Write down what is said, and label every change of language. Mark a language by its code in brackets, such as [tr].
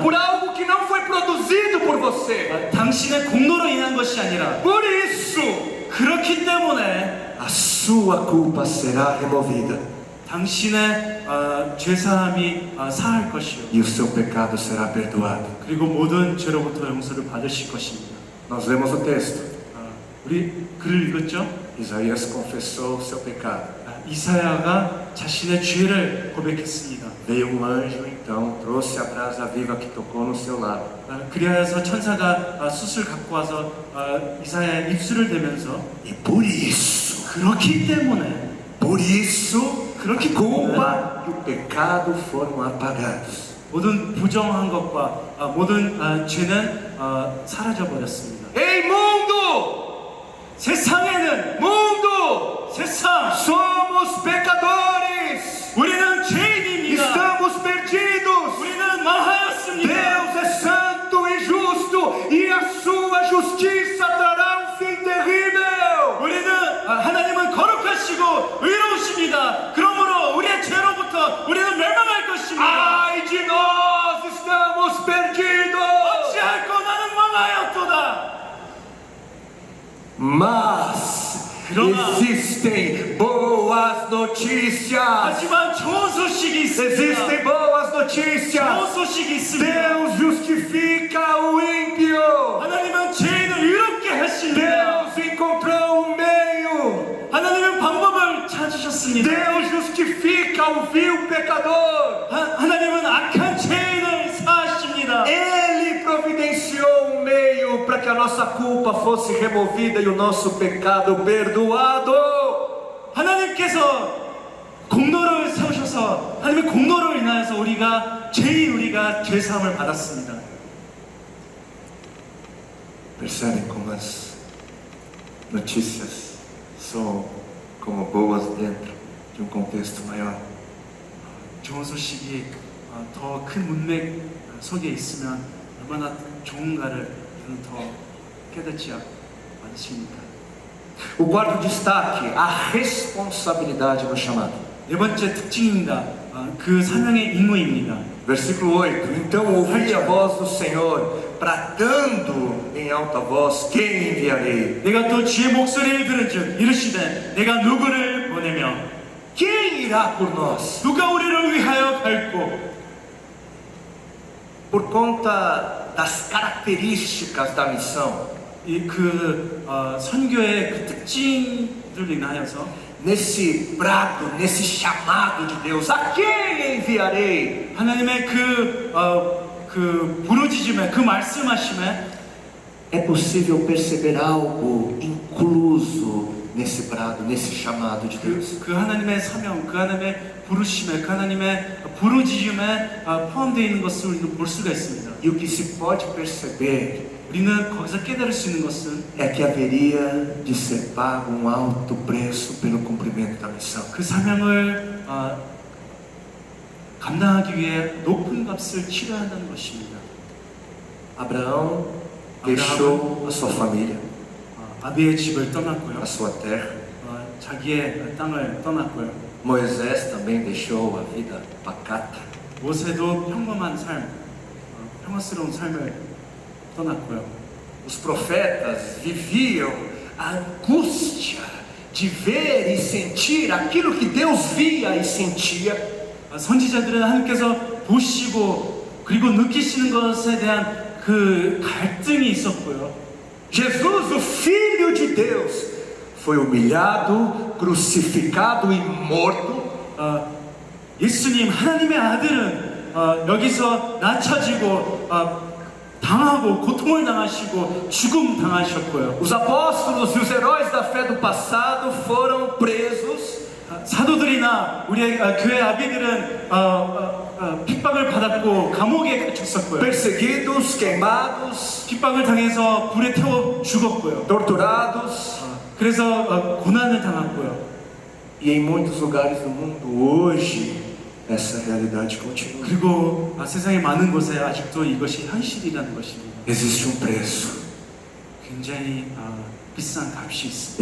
[pt] por algo que não foi produzido por você. [ko] 당신의 공로로 인한 것이 아니라 [pt] Por isso, [ko] 그렇기 때문에 [pt] a sua culpa será removida [ko] 당신의 죄사함이 사할 것이요 [pt] e o seu pecado será perdoado. [ko] 그리고 모든 죄로부터 용서를 받으실 것입니다. [pt] Nós lemos o texto. [ko] 우리 글을 읽었죠? [pt] Isaías confessou o seu pecado. [ko] 이사야가 자신의 죄를 고백했습니다. [pt] Veio um anjo então, trouxe a brasa viva que tocou no seu lábio. [ko] 그리하여서 천사가 숯을 갖고 와서 이사야의 입술을 대면서 [pt] E por isso, [ko] 그렇기 때문에 [pt] por isso, [ko] 그렇기 [pt] a culpa e o pecado foram apagados. [ko] 모든 부정한 것과 모든 죄는 사라져 버렸습니다. [pt] Ei mundo! [ko] 세상에는 [pt] Mundo! [ko] 세상 [pt] Somos pecadores! [ko] 우리는 죄인입니다. [pt] Estamos perdidos! [ko] 우리는 망하였습니다. [pt] Deus é santo e justo e a sua justiça trará um fim terrível! [ko] 우리는 하나님은 거룩하시고 의로우십니다. 그러므로 우리의 죄로부터 우리는 멸망할 것입니다. [pt] Ai de nós, estamos perdidos! [ko] 어찌할꼬 나는 망하였도다. [pt] Mas [ko] 그러나 [pt] existem boas notícias! [ko] 하지만 좋은 소식이 있습니다. [pt] Existem boas [ko] 좋은 [pt] notícias! [ko] 소식이 있습니다. [pt] Deus justifica o ímpio! [ko] 하나님은 죄인을 의롭게 하십니다. [pt] Deus encontrou um meio! [ko] 하나님은 방법을 찾으셨습니다. [pt] Deus justifica o vil pecador! [ko] 하나님은 악한 죄인을 사하십니다. [pt] Ele providenciou um meio para que a nossa culpa fosse removida e o nosso pecado perdoado. [ko] 하나님께서 공로를 세우셔서 하나님의 공로로 인하여서 우리가 죄사함을 받았습니다. [pt] Percebem como as notícias são como boas dentro de um contexto maior? [ko] 좋은 소식이 더 큰 문맥 속에 있으면 얼마나 좋은가를 저는 더 깨닫지 않으십니까? [pt] O quarto destaque, a responsabilidade no chamado. [ko] 네 번째 특징입니다. 그 사명의 임무입니다. [pt] Versículo 8. Então ouvi a voz do Senhor, bradando em alta voz: Quem enviarei? [ko] 내가 또 주의 목소리를 들은즉 이르시되 내가 누구를 보내며 [pt] Quem irá por nós? [ko] 누가 우리를 위하여 갈고 [pt] Por conta das características da missão, [ko] 그 선교의 그 특징들로 인하여서 [pt] nesse brado, nesse chamado de Deus, a quem enviarei? [ko] 하나님의 그 부르짖음에 그 말씀하심에 [pt] É possível perceber algo incluso nesse brado, nesse chamado de Deus. [ko] 그 하나님의 사명, 그 하나님의 부르심에, 그 하나님의 부르짖음에 포함되어 있는 것을 우리는 볼 수가 있습니다. [pt] E o que se pode perceber [ko] 우리는 거기서 깨달을 수 있는 것은 [pt] é que haveria de ser pago um alto preço pelo cumprimento da missão. [ko] 그 사명을 감당하기 위해 높은 값을 치러야 한다는 것입니다. [pt] Abraão deixou a sua família, [ko] 아비의 집을 떠났고요. [pt] a sua terra. [ko] 자기의 땅을 떠났고요. [pt] Moisés também deixou a vida pacata. [ko] 모세도 평범한 삶, 평화스러운 삶을 떠났고요. [pt] Os profetas viviam a angústia de ver e sentir aquilo que Deus via e sentia. [ko] 선지자들은 하나님께서 보시고 그리고 느끼시는 것에 대한 그 갈등이 있었고요. [pt] Jesus, o Filho de Deus, foi humilhado, crucificado e morto. [ko] 예수님 하나님의 아들은 여기서 낮춰지고 당하고 고통을 당하시고 죽음 당하셨고요. [pt] Os apóstolos e os heróis da fé do passado foram presos, [ko] 사도들이나 우리의 교회 아비들은 핍박을 받았고 감옥에 갇혔었고요. [pt] perseguidos, queimados, [ko] 핍박을 당해서 불에 태워 죽었고요. [pt] torturados. [ko] 그래서 고난을 당했고요. [pt] E em muitos lugares do mundo hoje essa realidade continua. [ko] 그리고 세상의 많은 곳에 아직도 이것이 현실이라는 것입니다. [pt] Existe preço. [ko] 굉장히 비싼 값이 있습니다.